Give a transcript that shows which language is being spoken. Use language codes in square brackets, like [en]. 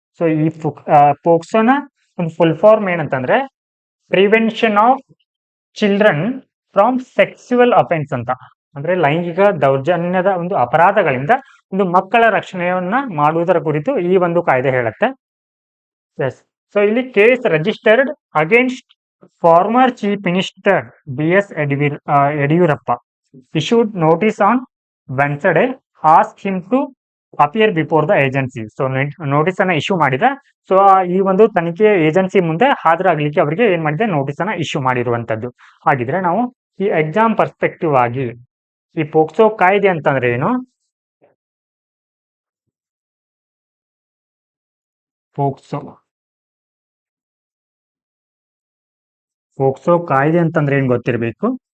[kn] So ಈ ಪೋಕ್ಸೋನ ಒಂದು full form ಏನಂತಂದ್ರೆ [en] prevention of children from sexual offence [kn] ಅಂತ, ಅಂದ್ರೆ ಲೈಂಗಿಕ ದೌರ್ಜನ್ಯದ ಒಂದು ಅಪರಾಧಗಳಿಂದ ಒಂದು ಮಕ್ಕಳ ರಕ್ಷಣೆಯನ್ನ ಮಾಡುವುದರ ಕುರಿತು ಈ ಒಂದು ಕಾಯ್ದೆ ಹೇಳುತ್ತೆ. [en] Yes. [kn] ಸೊ ಇಲ್ಲಿ [en] Case registered against former chief minister BS Yediyurappa issued notice on Wednesday, asked him to appear before the agency. [kn] So notice ಅನ್ನ ಇಶ್ಯೂ ಮಾಡಿದೆ. ಸೊ ಈ ಒಂದು ತನಿಖೆ ಏಜೆನ್ಸಿ ಮುಂದೆ ಹಾಜರಾಗ್ಲಿಕ್ಕೆ ಅವರಿಗೆ ಏನ್ ಮಾಡಿದೆ, ನೋಟಿಸ್ ಅನ್ನ ಇಶ್ಯೂ ಮಾಡಿರುವಂತದ್ದು. ಹಾಗಿದ್ರೆ ನಾವು ಈ ಎಕ್ಸಾಮ್ ಪರ್ಸ್ಪೆಕ್ಟಿವ್ ಆಗಿ ಈ ಪೋಕ್ಸೋ ಕಾಯ್ದೆ ಅಂತಂದ್ರೆ ಏನು, ಪೋಕ್ಸೋ ಕಾಯ್ದೆ ಅಂತಂದ್ರೆ ಏನ್ ಗೊತ್ತಿರಬೇಕು.